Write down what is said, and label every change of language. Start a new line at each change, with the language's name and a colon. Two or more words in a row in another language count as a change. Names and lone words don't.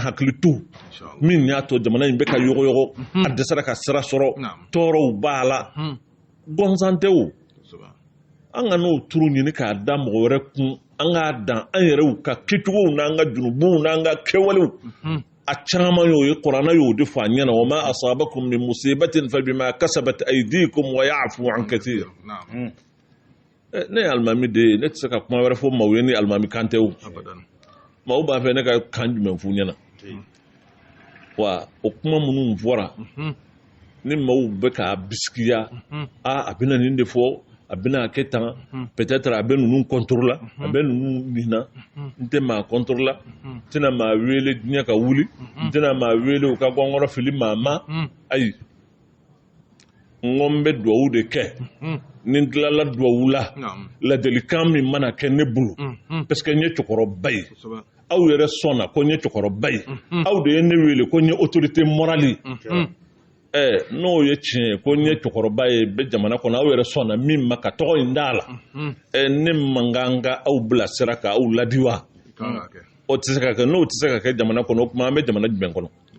Bambara: hakili to min y'a to jamana in bɛ ka yogoyogo a dɛsɛra ka sira sɔrɔ tɔɔrɔw b'a la bɔnsan tɛ o an ka n'o turu ɲini k'a da mɔgɔ wɛrɛ kun an k'a dan an yɛrɛw ka kɛcogow n'an ka junubuw n'an ka kɛwalew a caman y'o ye kuranna y'o de fɔ a ɲɛna
Arabic: وما أصابكم من مصيبة فبما كسبت أيديكم ويعفو عن كثير
Bambara: ne ye alimami de ye ne tɛ se ka kuma wɛrɛ fɔ maaw ye ni alimami kan tɛ o maaw b'a fɛ ne ka kan jumɛn f'u ɲɛna wa o kuma minnu fɔra ni maaw bɛ k'a bisikiya a bɛna nin de fɔ a bɛna kɛ tan peut-être a bɛ ninnu contre la a bɛ ninnu minna n tɛ maa contre la n tɛna maa wele diɲɛ ka wuli n tɛna maa wele u ka bɔ n kɔrɔ fili maa ma ayi n ko n bɛ dugawu de kɛ ni n tilala dugawu la ladilikan min mana kɛ ne bolo
French: parce que
Bambara: n ye cɛkɔrɔba ye aw yɛrɛ sɔnna ko n ye cɛkɔrɔba ye aw de ye ne wele ko n ye
French: autorité morale
Bambara: n'o ye tiɲɛ ye ko n ye cɛkɔrɔba ye bɛ jamana kɔnɔ aw yɛrɛ sɔnna min ma ka tɔgɔ in d'a la ne man kan ka aw bilasira ka aw ladi wa o tɛ se ka kɛ n'o tɛ se ka kɛ jamana kɔnɔ o tuma an bɛ jamana jumɛn kɔnɔ